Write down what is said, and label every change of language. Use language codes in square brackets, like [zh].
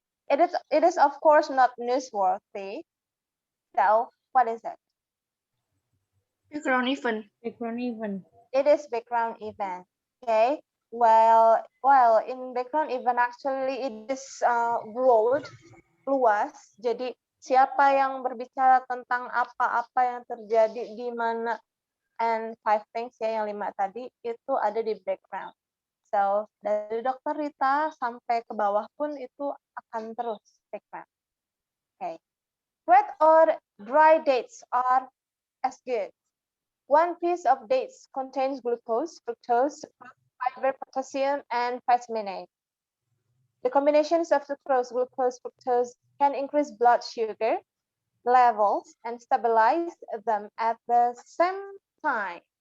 [en] It is of course not newsworthy. So what is it? Background event. Background event. It is background event. Okay. Well, in background event actually it is broad, luas. [id] Jadi siapa yang berbicara tentang apa-apa yang terjadi di mana, and 5 things ya, yang 5 tadi itu ada di background. So dari Dr. Rita sampai ke bawah pun itu akan terus background. [en] Okay. Wet or dry dates are as good. One piece of dates contains glucose, fructose, fiber, potassium, and vitamin A. The combinations of sucrose, glucose, fructose can increase blood sugar levels and stabilize them at the same time.